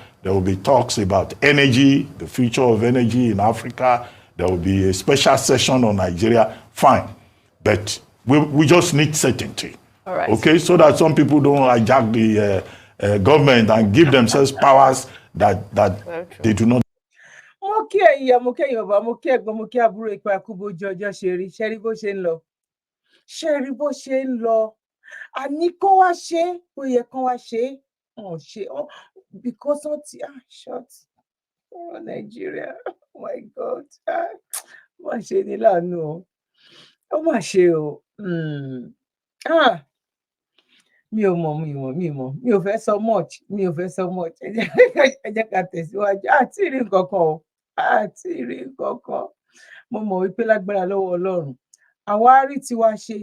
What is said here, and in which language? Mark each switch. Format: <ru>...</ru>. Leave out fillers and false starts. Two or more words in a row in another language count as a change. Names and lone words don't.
<en>There will be talks about energy, the future of energy in Africa. There will be a special session on Nigeria. Fine. But we just need certainty. All right. Okay, so that some people don't hijack the government and give themselves powers that they do not.</en> <yo>Mo kí ẹ̀yin mo kí ẹ̀yin bàbá mo kí ẹ̀gbọ́n mo kí àbúrò ipa àkúbójú ọjọ́ ṣe rí bó ṣe ń lọ ṣe rí bó ṣe ń lọ àní kó wá ṣe ó yẹ kán wá ṣe wọn ṣe because wọn ti short Nigeria,</yo> <en>oh my God,</en> <yo>má ṣe ní láàánú o ó má ṣe o mi ò fẹ́ sọ much ẹ jẹ́ ká tẹ̀síwájú àti rí nǹkan kan mo mọ̀ wípé lágbára lọ́wọ́ Ọlọ́run àwa á rí tiwa ṣe</yo>